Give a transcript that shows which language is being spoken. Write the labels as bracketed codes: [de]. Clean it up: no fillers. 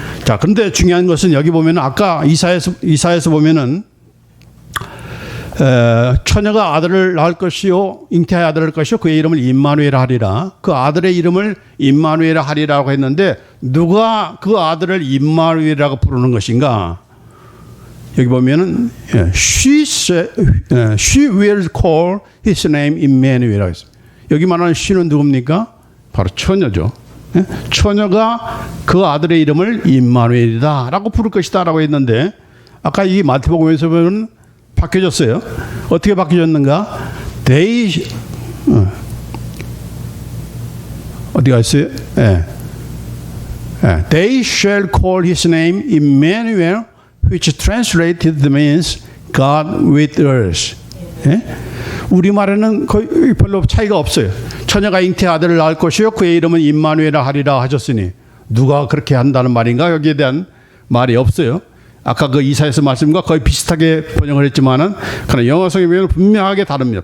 [ko] 자, 그런데 중요한 것은 여기 보면 아까 이사야에서 보면은 처녀가 아들을 낳을 것이요 잉태의 아들을 낳을 것이요 그의 이름을 임마누엘이라 하리라. 그 아들의 이름을 임마누엘이라 하리라고 했는데 누가 그 아들을 임마누엘이라고 부르는 것인가? 여기 보면은 [en] she will call his name Emmanuel [ko] 이라고 했어요. 여기 말하는 she는 누굽니까? 바로 처녀죠. 처녀가 그 아들의 이름을 임마누엘이다 라고 부를 것이다 라고 했는데 아까 이 마태복음에서 보면 바뀌어졌어요. 어떻게 바뀌어졌는가? they 어디가 있어요? 예. [en] They shall call his name Emmanuel, which translated means God with us. [ko] 예? 우리말에는 거의 별로 차이가 없어요. 처녀가 잉태 아들을 낳을 것이요 그의 이름은 임마누엘이라 하리라 하셨으니 누가 그렇게 한다는 말인가? 여기에 대한 말이 없어요. 아까 그 이사야서 말씀과 거의 비슷하게 번역을 했지만은 그러나 영어 성경에는 분명하게 다릅니다.